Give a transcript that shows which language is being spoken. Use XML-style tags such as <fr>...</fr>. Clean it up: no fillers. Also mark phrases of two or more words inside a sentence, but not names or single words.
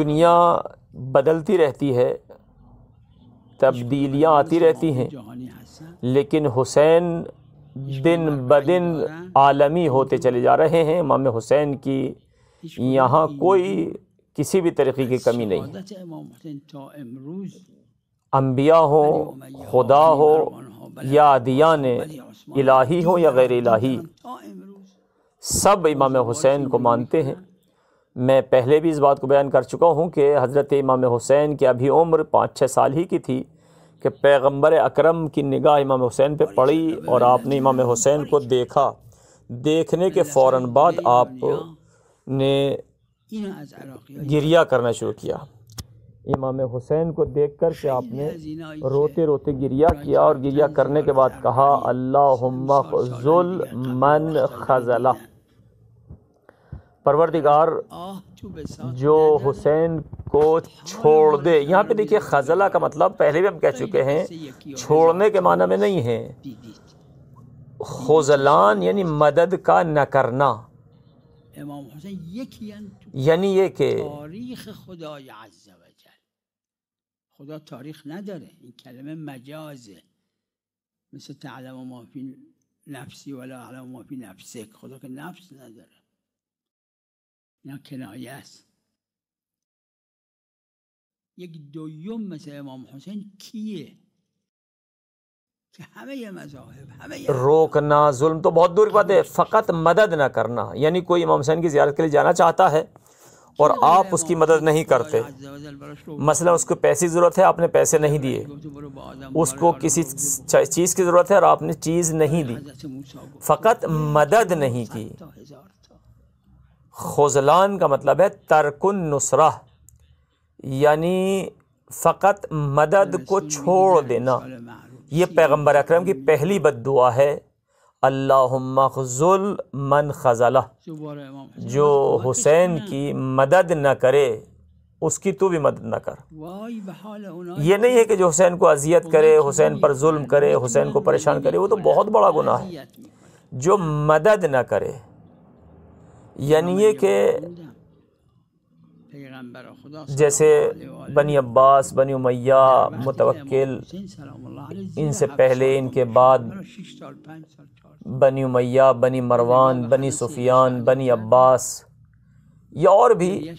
<ur>دنیا بدلتی رہتی ہے، تبدیلیاں آتی رہتی ہیں،</ur> <fa>جہانی حسن</fa> <ur>لیکن حسین دن بدن عالمی ہوتے چلے جا رہے ہیں۔ امام حسین کی یہاں کوئی کسی بھی طریقے کی کمی نہیں ہے،</ur> <fa>شہادت امام حسین تا امروز</fa> <ur>انبیاء ہوں، خدا ہو یا ادیان الہی ہو یا غیر الہی،</ur> <fa>تا امروز</fa> <ur>سب امام حسین کو مانتے ہیں۔ میں پہلے بھی اس بات کو بیان کر چکا ہوں کہ حضرت امام حسین کی ابھی عمر 5-6 سال ہی کی تھی کہ پیغمبر اکرم کی نگاہ امام حسین پہ پڑی اور آپ نے امام حسین کو دیکھا۔ دیکھنے کے فوراً بعد آپ نے</ur> <fa>اینو از عراقی</fa> <ur>گریہ کرنا شروع کیا۔ امام حسین کو دیکھ کر کے آپ نے روتے روتے گریہ کیا، اور گریہ کرنے کے بعد کہا</ur> <ar>اللہم خذل من خذلہ،</ar> <ur>پروردگار آه تو بساط جو حسین کو چھوڑ دے۔ یہاں پہ دیکھیے خذلہ کا مطلب پہلے بھی ہم کہہ چکے ہیں، چھوڑنے کے معنی میں نہیں ہے،</ur> <fa>دیدید</fa> <ur>خذلان یعنی مدد کا نہ کرنا،</ur> <fa>امام حسین یکی تو</fa> <ur>یعنی یہ کہ</ur> <fa>تاریخ خدای عز و جل. خدا تاریخ نداره، این کلمه مجازه، مثل</fa> <ar>تعلم ما فی نفسی ولا اعلم ما فی نفسک.</ar> <fa>خدا که نفس نداره، اینا کنایه است. یک دویم مثل امام حسین کیه کہ همه مذاهب همه</fa> <ur>روکنا ظلم تو بہت دور کی بات ہے، فقط مدد نہ کرنا، یعنی کوئی امام حسین کی زیارت کے لیے جانا چاہتا ہے اور آپ اس کی مدد نہیں کرتے، مثلا اس کو پیسے کی ضرورت ہے، آپ نے پیسے نہیں دیے، اس کو کسی چیز کی ضرورت ہے اور آپ نے چیز نہیں دی، فقط مدد نہیں کی۔ خذلان کا مطلب ہے</ur> <ar>ترک النصرہ،</ar> <ur>یعنی فقط مدد کو چھوڑ دینا۔ یہ پیغمبر اکرم کی پہلی بد دعا ہے،</ur> <ar>اللہم خذل من خذلہ،</ar> <ur>جو حسین کی مدد نہ کرے اس کی تو بھی مدد نہ کر۔ یہ نہیں ہے کہ جو حسین کو اذیت کرے، حسین پر ظلم کرے، حسین کو پریشان کرے، وہ تو بہت بڑا گناہ ہے۔ جو مدد نہ کرے یعنی یہ کہ جیسے بنی عباس، بنی امیہ، متوکل، ان سے پہلے ان کے بعد بنی امیہ، بنی مروان، بنی سفیان، بنی عباس، یا اور بھی</ur>